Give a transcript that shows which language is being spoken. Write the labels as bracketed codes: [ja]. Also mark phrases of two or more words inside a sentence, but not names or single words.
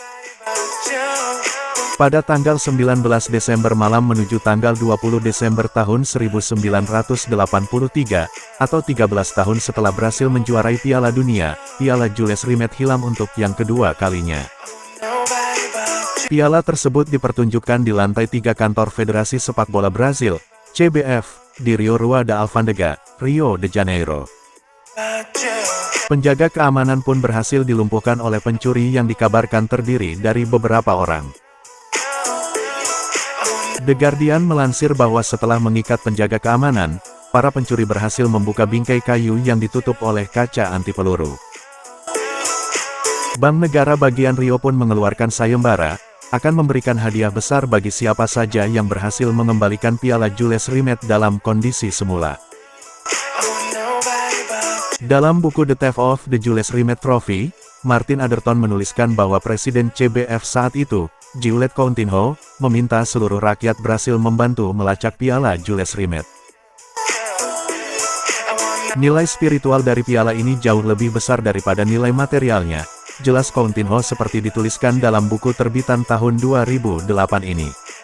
[id] Pada tanggal 19 Desember malam menuju tanggal 20 Desember tahun 1983, atau 13 tahun setelah berhasil menjuarai Piala Dunia, Piala Jules Rimet hilang untuk yang kedua kalinya. Piala tersebut dipertunjukkan di lantai 3 kantor Federasi Sepak Bola Brasil, CBF, di Rio Rua da Alfândega, Rio de Janeiro. Penjaga keamanan pun berhasil dilumpuhkan oleh pencuri yang dikabarkan terdiri dari beberapa orang. The Guardian melansir bahwa setelah mengikat penjaga keamanan, para pencuri berhasil membuka bingkai kayu yang ditutup oleh kaca anti peluru. Bank Negara bagian Rio pun mengeluarkan sayembara, akan memberikan hadiah besar bagi siapa saja yang berhasil mengembalikan piala Jules Rimet dalam kondisi semula. Dalam buku The Theft of the Jules Rimet Trophy, Martin Atherton menuliskan bahwa Presiden CBF saat itu, Gilles Coutinho, meminta seluruh rakyat Brasil membantu melacak piala Jules Rimet. Nilai spiritual dari piala ini jauh lebih besar daripada nilai materialnya, jelas Coutinho seperti dituliskan dalam buku terbitan tahun 2008 ini.